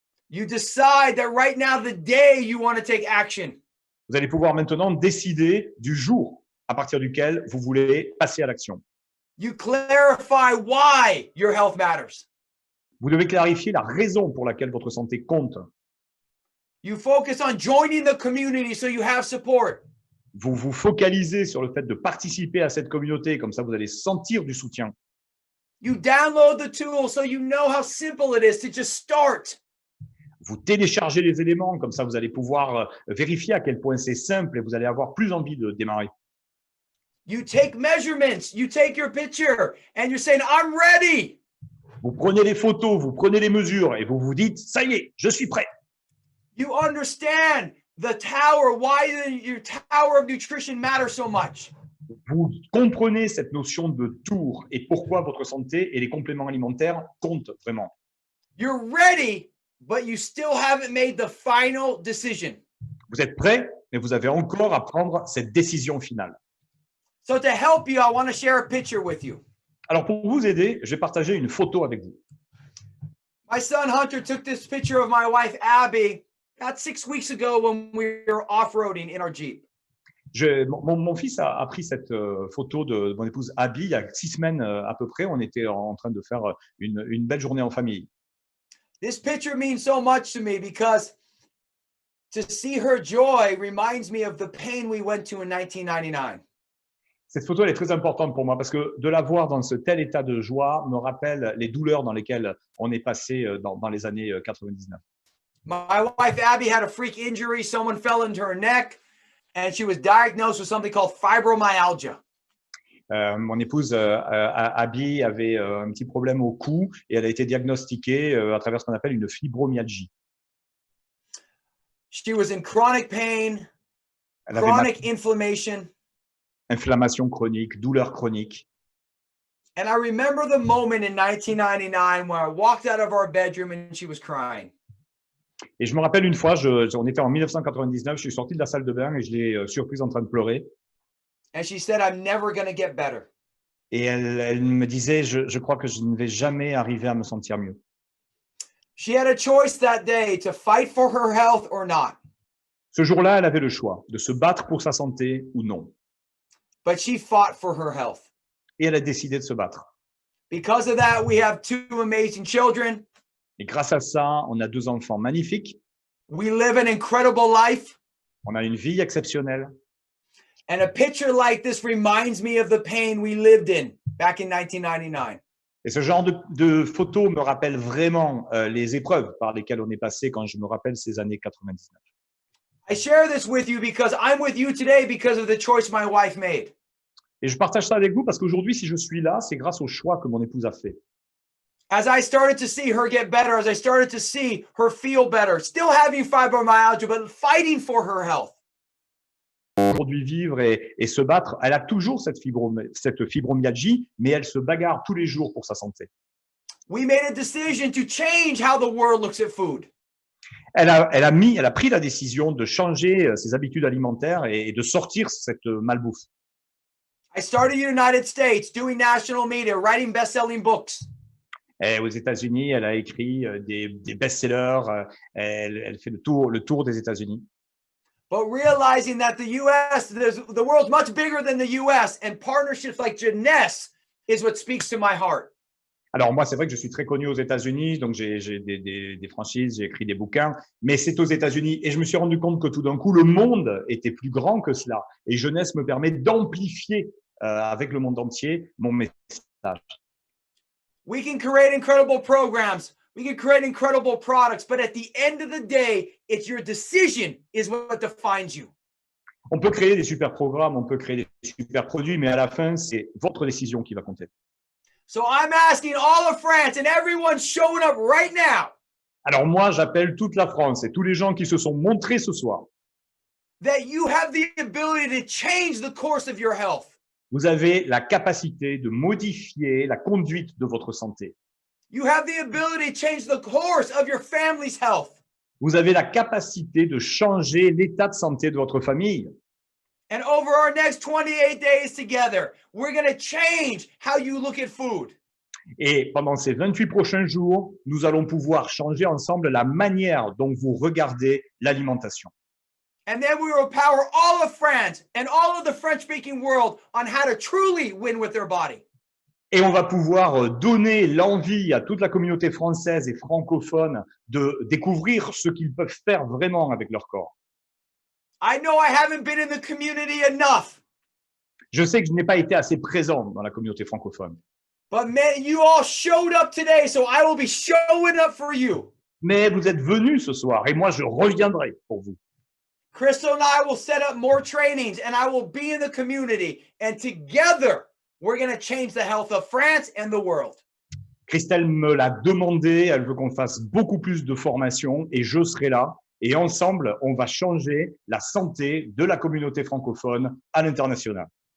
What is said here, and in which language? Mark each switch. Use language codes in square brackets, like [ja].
[en] You decide that right now, the day you want to take action. [fr] Vous allez pouvoir maintenant décider du jour à partir duquel vous voulez passer à l'action. [en] You clarify why your health matters. [fr] Vous devez clarifier la raison pour laquelle votre santé compte. [en] You focus on joining the community so you have support. [fr] Vous vous focalisez sur le fait de participer à cette communauté, comme ça vous allez sentir du soutien. [en] You download the tool so you know how simple it is to just start. [fr] Vous téléchargez les éléments, comme ça vous allez pouvoir vérifier à quel point c'est simple et vous allez avoir plus envie de démarrer. [en] You take measurements, you take your picture, and you're saying, I'm ready. [fr] Vous prenez les photos, vous prenez les mesures et vous vous dites, ça y est, je suis prêt. [en] You understand the tower, why your tower of nutrition matters so much. [fr] Vous comprenez cette notion de tour et pourquoi votre santé et les compléments alimentaires comptent vraiment. [en] You're ready, but you still haven't made the final decision. [fr] Vous êtes prêt, mais vous avez encore à prendre cette décision finale. [en] So to help you, I want to share a picture with you. [fr] Alors pour vous aider, je vais partager une photo avec vous. [en] My son Hunter took this picture of my wife Abby about 6 weeks ago when we were off-roading in our Jeep. [fr] Mon fils a pris cette photo de mon épouse Abby il y a 6 semaines à peu près. On était en train de faire une belle journée en famille. [en] This picture means so much to me because to see her joy reminds me of the pain we went to in 1999. [fr] Cette photo, elle est très importante pour moi parce que de la voir dans ce tel état de joie me rappelle les douleurs dans lesquelles on est passé dans les années 99. [en] My wife Abby had a freak injury. Someone fell into her neck and she was diagnosed with something called fibromyalgia. [fr] Mon épouse Abby avait un petit problème au cou et elle a été diagnostiquée à travers ce qu'on appelle une fibromyalgie. [en] She was in chronic pain, chronic inflammation. [fr] Inflammation chronique, douleur chronique. [en] And I remember the moment in 1999 when I walked out of our bedroom and she was crying. [fr] Et je me rappelle une fois, on était en 1999, je suis sorti de la salle de bain et je l'ai surprise en train de pleurer. [en] And she said, I'm never going to get better. [fr] Et elle me disait, je crois que je ne vais jamais arriver à me sentir mieux. [en] She had a choice that day to fight for her health or not. [fr] Ce jour-là, elle avait le choix de se battre pour sa santé ou non. [en] But she fought for her health. [fr] Et elle a décidé de se battre. [en] Because of that, we have 2 amazing children. [fr] Et grâce à ça, on a 2 enfants magnifiques. [en] We live an incredible life. [fr] On a une vie exceptionnelle. [en] And a picture like this reminds me of the pain we lived in back in 1999. [fr] Et ce genre de photos me rappelle vraiment les épreuves par lesquelles on est passé quand je me rappelle ces années 99. [en] I share this with you because I'm with you today because of the choice my wife made. [fr] Et je partage ça avec vous parce qu'aujourd'hui, si je suis là, c'est grâce au choix que mon épouse a fait. [en] As I started to see her get better, as I started to see her feel better, still having fibromyalgia, but fighting for her health. [fr] Aujourd'hui, vivre et se battre, elle a toujours cette fibromyalgie, mais elle se bagarre tous les jours pour sa santé. [en] We made a decision to change how the world looks at food. [fr] Elle a pris la décision de changer ses habitudes alimentaires et de sortir cette malbouffe. [en] I started in the United States doing national media, writing best-selling books. [fr] Et aux États-Unis, elle a écrit des best-sellers. Elle fait le tour des États-Unis. [en] But realizing that the world's much bigger than the US, and partnerships like Jeunesse is what speaks to my heart. [fr] Alors moi, c'est vrai que je suis très connu aux États-Unis, donc j'ai des franchises, j'ai écrit des bouquins, mais c'est aux États-Unis. Et je me suis rendu compte que tout d'un coup, le monde était plus grand que cela. Et Jeunesse me permet d'amplifier avec le monde entier mon message. [en] We can create incredible programs. We can create incredible products, but at the end of the day, it's your decision is what defines you. [fr] On peut créer des super programmes, on peut créer des super produits, mais à la fin, c'est votre décision qui va compter. [en] So I'm asking all of France and everyone showing up right now. [fr] Alors moi, j'appelle toute la France et tous les gens qui se sont montrés ce soir. [en] That you have the ability to change the course of your health. [fr] Vous avez la capacité de modifier la conduite de votre santé. [en] You have the ability to change the course of your family's health. [fr] Vous avez la capacité de changer l'état de santé de votre famille. [en] And over our next 28 days together, we're going to change how you look at food. [fr] Et pendant ces 28 prochains jours, nous allons pouvoir changer ensemble la manière dont vous regardez l'alimentation. [en] And then we will empower all of France and all of the French-speaking world on how to truly win with their body. [fr] Et on va pouvoir donner l'envie à toute la communauté française et francophone de découvrir ce qu'ils peuvent faire vraiment avec leur corps. [en] I know I haven't been in the community enough. [fr] Je sais que je n'ai pas été assez présent dans la communauté francophone. [en] But man, you all showed up today, so I will be showing up for you. [fr] Mais vous êtes venus ce soir et moi je reviendrai pour vous. [en] Crystal and I will set up more trainings and I will be in the community. And together, we're going to change the health of France and the world. [fr] Christelle me l'a demandé, elle veut qu'on fasse beaucoup plus de formations et je serai là. Et ensemble, on va changer la santé de la communauté francophone à l'international.